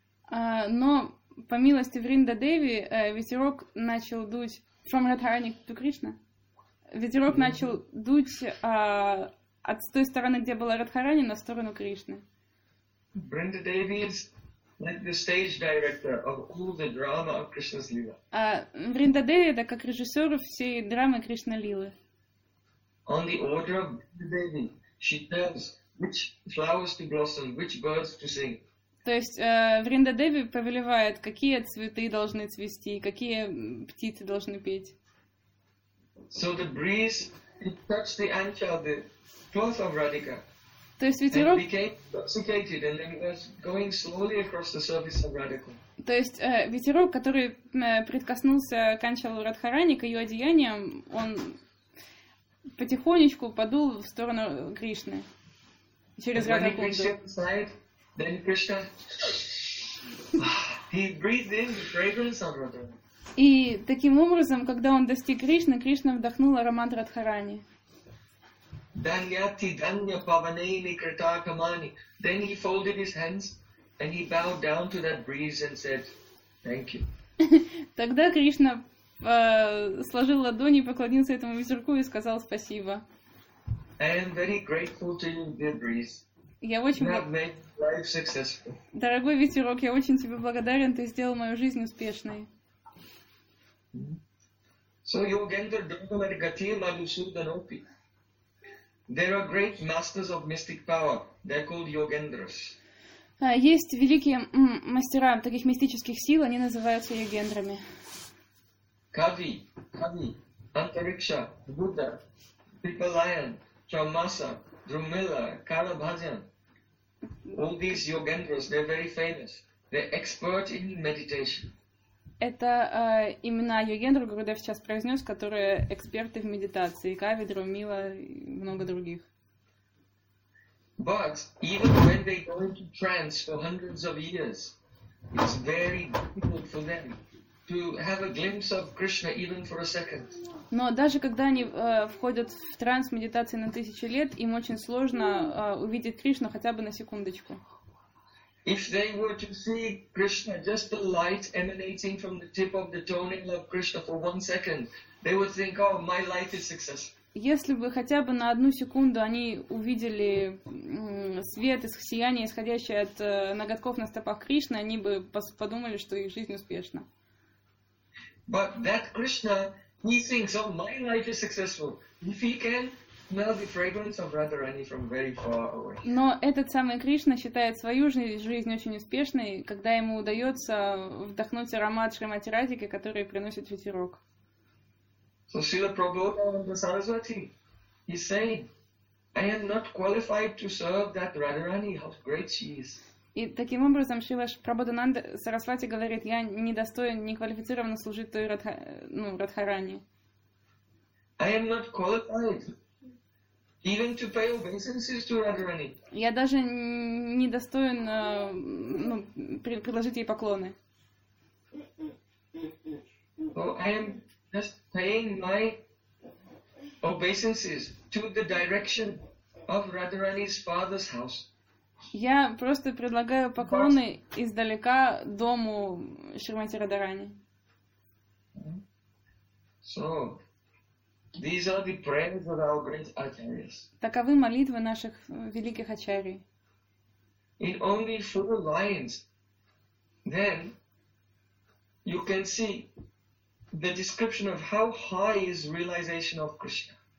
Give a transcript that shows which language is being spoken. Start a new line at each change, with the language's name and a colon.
Russian: Но по милости Бринда Деви ветерок начал дуть
English: from Radharani to Krishna.
Russian: Ветерок mm-hmm. начал дуть от той стороны, где была Радхарани, на сторону Кришны.
English: Бринда Деви is like the stage director of all the drama of Krishna's Lila.
Russian: Бринда Деви это как режиссер всей драмы Кришна Лилы.
English: On the order of Бринда Деви, she tells which flowers to blossom, which birds to sing.
Russian: То есть Бринда Деви повелевает, какие цветы должны цвести, какие птицы должны петь.
English: So the breeze it touched the anchal, the cloth of Radhika.
Russian: То есть ветерок
English: and became intoxicated and then was going slowly across the surface of Radhika.
Russian: То есть ветерок, который прикоснулся к анчалу Радхарани, к ее одеяниям, он потихонечку подул в сторону Кришны через Радхакунду. И таким образом, когда он достиг Кришны, Кришна вдохнул аромат Радхарани.
Sanskrit: Даньяти данья паванейни критакамани.
English: Then he folded his hands and he bowed down to that breeze and said, thank you.
Russian: Тогда Кришна сложил ладони, поклонился этому ветерку и сказал спасибо.
English: I am very grateful to you, dear breeze.
Russian: Я очень...
English: That made life successful.
Russian: Дорогой ветерок, я очень тебе благодарен, ты сделал мою жизнь успешной.
Sanskrit: So Yogendra, Dhrupada, Gati, Madhusudan, Opi.
English: There are great masters of mystic power. They're called Yogendras.
Russian: Есть великие мастера таких мистических сил, они называются Йогендрами.
Sanskrit: Кави, Кави, Антарикша, Будда, Пипалайан, Чаммаса, Друмила, Калабхаджан.
English: All these Yogendras, they're very famous. They're expert in meditation.
Russian: Это имена Йогендру, которые я сейчас произнес, которые эксперты в медитации. Кави, Друмила и много других.
English: But even when they go into trance for hundreds of years, it's very difficult for them to have a glimpse of Krishna even for a second.
Russian: Но даже когда они входят в транс медитации на тысячи лет, им очень сложно увидеть Кришну хотя бы на секундочку.
English: If they were to see Krishna, just the light emanating from the tip of the toenail of Krishna for one second, they would think, "Oh, my life is successful."
Russian: Если бы хотя бы на одну секунду они увидели свет, сияние, исходящее от ноготков на стопах Кришны, они бы подумали, что их жизнь успешна.
English: But that Krishna, he thinks, oh, my life is successful. If he can smell the fragrance of Radharani from very far away.
Russian: Но этот самый Кришна считает свою жизнь очень успешной, когда ему удается вдохнуть аромат Шримати Радхики, который приносит ветерок.
English: So Srila Prabhupada Saraswati, he's saying, I am not qualified to serve that Radharani, how great she is.
Russian: И таким образом Шрила Прабхупада Сарасвати говорит, я не достоин, не квалифицирован служить той Радхарани.
English: I am not qualified even to pay obeisances to Radharani.
Russian: Я даже не достоин предложить ей поклоны.
English: Oh, I am just paying my obeisances to the direction of Radharani's father's house.
Russian: Я просто предлагаю поклоны издалека дому Шримати Радарани.
English: So, these are the prayers of our great acharyas.
Russian: Таковы молитвы наших великих ачарий.
English: In only full alliance, then you can see the description of how high is realization of Krishna.